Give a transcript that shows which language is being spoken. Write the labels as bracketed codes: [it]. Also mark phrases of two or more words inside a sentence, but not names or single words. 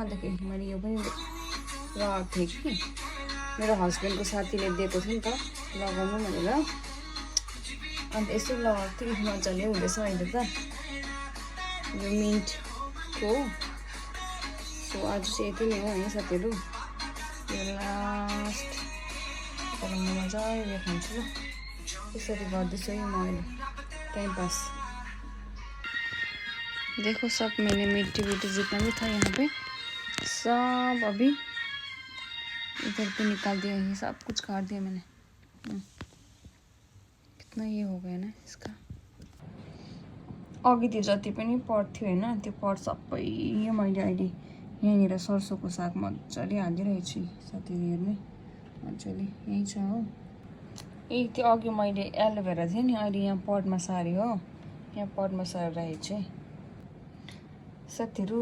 [ne] अन्तखेरि मैले यो पनि लगाएको थिएँ कि मेरो हस्बेन्डको साथीले दिएको थियो नि त लगाउनु भनेर, अन्त यसो लगाएको थिएँ। मजाले हुँदैछ अहिले त यो मिन्टको। सो आज चाहिँ यति नै हो है साथीहरू, यो लास्ट तर म मजाले खान्छु ल। यसरी गर्दैछु है म अहिले टाइम पास। [hi] देखो सब मैंने मिट्टी विट्टी जितना भी था यहाँ पे सब अभी इधर पे निकाल दिया, ये सब कुछ काट दिया मैंने। कितना ये हो गया ना इसका। [ne] अघि त्यो जति पनि पट थियो होइन त्यो पट सबै मैले अहिले यहाँनिर सर्सोको साग मजाले हालिदिइरहेको छु साथीहरू, हेर्ने मजाले यहीँ छ हो। त्यो अघि मैले एलोभेरा थियो नि, अहिले यहाँ पटमा सारेँ हो, यहाँ पटमा सारेर राखेको छु है साथीहरू।